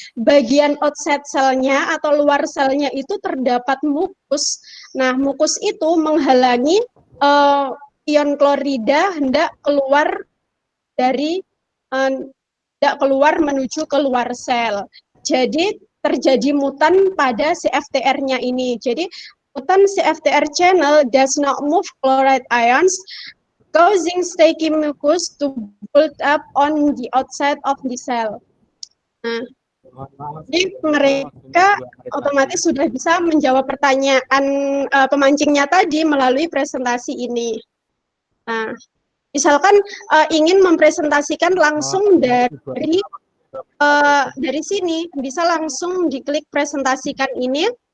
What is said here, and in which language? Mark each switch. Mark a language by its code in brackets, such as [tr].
[id] Bagian outside selnya atau luar selnya itu terdapat mukus. Nah, mukus itu menghalangi ion klorida hendak keluar menuju keluar sel. Jadi terjadi mutan pada CFTR-nya ini. [en] Jadi mutan CFTR channel does not move chloride ions, causing sticky mucus to build up on the outside of the cell. [id] Nah, jadi mereka otomatis sudah bisa menjawab pertanyaan pemancingnya tadi melalui presentasi ini. Nah, misalkan ingin mempresentasikan langsung dari sini, bisa langsung diklik presentasikan ini.